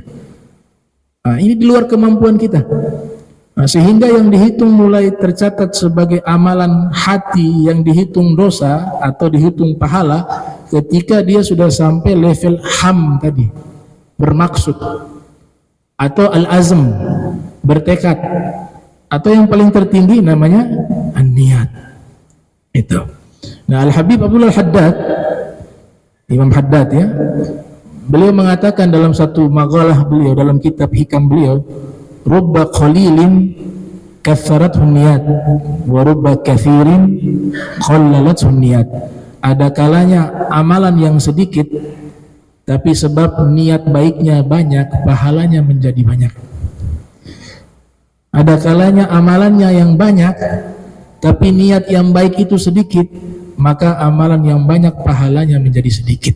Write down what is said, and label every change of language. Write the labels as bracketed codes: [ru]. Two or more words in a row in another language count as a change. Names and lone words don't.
[id] Ini di luar kemampuan kita. Sehingga yang dihitung mulai tercatat sebagai amalan hati yang dihitung dosa atau dihitung pahala ketika dia sudah sampai level ham tadi, bermaksud, atau al-azm, bertekad, atau yang paling tertinggi namanya an-niat. Itu. Nah, Al-Habib Abdullah Haddad, Imam Haddad, ya, beliau mengatakan dalam satu maqalah beliau dalam kitab hikam beliau, [ar] رب قليل كثرته نية ورب كثير قللته نية. [id] Ada kalanya amalan yang sedikit tapi sebab niat baiknya banyak, pahalanya menjadi banyak. Ada kalanya amalannya yang banyak tapi niat yang baik itu sedikit, maka amalan yang banyak pahalanya menjadi sedikit.